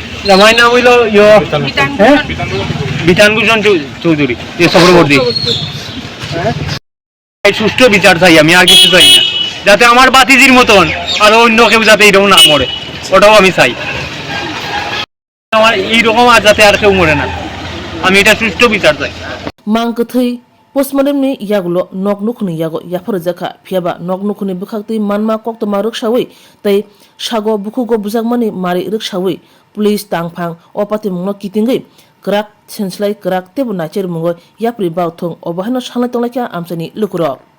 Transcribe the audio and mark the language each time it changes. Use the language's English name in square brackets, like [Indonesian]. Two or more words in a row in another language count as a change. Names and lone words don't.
[Bangla] জামাই নাম হইল বিধানভূষণ চৌধুরী, চক্রবর্তী। সুষ্ঠু বিচার চাই আমি, আর কিছু চাই না, যাতে আমার বাতিজির মতন আর অন্য কেউ যাতে এইরকম না মরে, ওটাও আমি চাই। আমার এইরকম আর যাতে আর কেউ মরে না, আমি এটা সুষ্ঠু বিচার চাই। [Kok Borok] Mangkathai postmortem ni yagulo nok nukhni yago yapar jaka phiaba nok nukhni bukhakti manma koktoma ruksawi tai sago bukhugo bujagmani mari ruksawi police tangphang opati mungno kitingai krak senslai krak tebu nacher mungo yapri bauthong obahano sanglai tonglakya amchani lukuro.